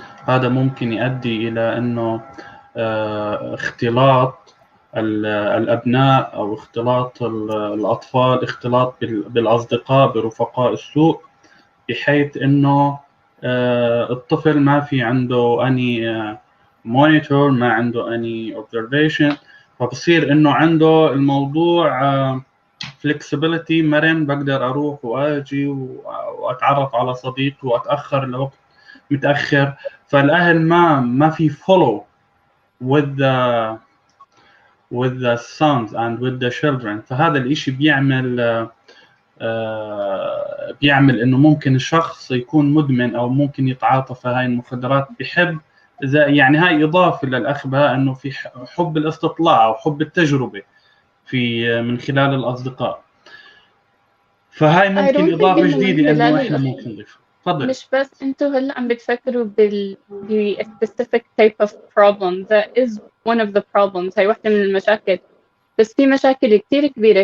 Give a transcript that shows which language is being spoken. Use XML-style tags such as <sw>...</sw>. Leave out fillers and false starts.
<ar>هذا ممكن يؤدي إلى أنه اختلاط الأبناء أو اختلاط الأطفال، اختلاط بالأصدقاء برفقاء السوء، بحيث أنه الطفل ما في عنده أني monitor، ما عنده أني observation، فبصير أنه عنده الموضوع flexibility، مرن، بقدر أروح وأجي وأتعرف على صديق وأتأخر لوقت متأخر. فالأهل ما في</ar> <en>follow with the sons and with the children.</en> <ar>فهذا الإشي بيعمل إنه ممكن الشخص يكون مدمن أو ممكن يتعاطى في هاي المخدرات، بحب يعني هاي إضافة للأخ بها إنه في حب الاستطلاع أو حب التجربة من خلال الأصدقاء. فهاي ممكن إضافة جديدة إنه إحنا ممكن نضيفها. تفضل. مش بس أنتوا هلا عم بتفكروا</ar> <en>a specific type of problem that is one of the problems.</en> <ar>هاي واحدة من المشاكل، بس في مشاكل كتير كبيرة.</ar>